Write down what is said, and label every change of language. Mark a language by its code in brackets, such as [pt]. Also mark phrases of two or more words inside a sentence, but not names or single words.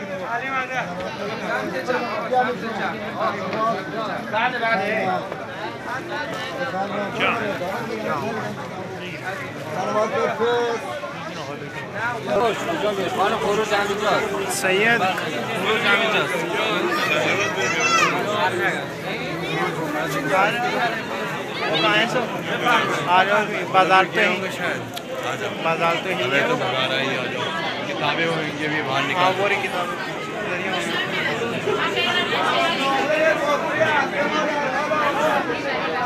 [fa] سمت چپ، سمت چپ. بعد. خروج همینجاست. سید خروج همینجاست. [hi] बाजार पे ही किताबें होंगी भी बाहर निकाल वो किताबें